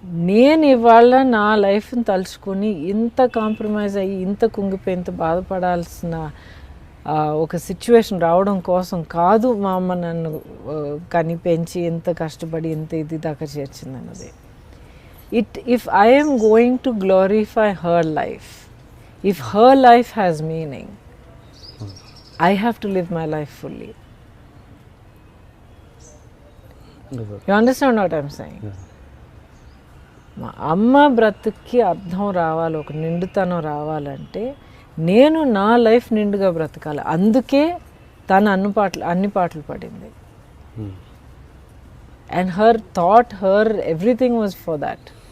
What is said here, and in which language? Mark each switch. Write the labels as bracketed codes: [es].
[te] నేను ఇవాళ నా లైఫ్ని తలుచుకొని ఇంత కాంప్రమైజ్ అయ్యి, ఇంత కుంగిపోయి, ఇంత బాధపడాల్సిన ఒక సిచ్యువేషన్ రావడం కోసం కాదు మా అమ్మ నన్ను కని పెంచి ఇంత కష్టపడి ఇంత ఇది దాకా చేర్చిందన్నది. [en] If I am going to glorify her life, if her life has meaning, I have to live my life fully. You understand what I'm saying? [te] మా అమ్మ బ్రతుక్కి అర్థం రావాలి, ఒక నిండుతనం రావాలంటే నేను నా లైఫ్ నిండుగా బ్రతకాలి. అందుకే తను అన్ని పాటలు పడింది. [en] And her thought, her everything was for that.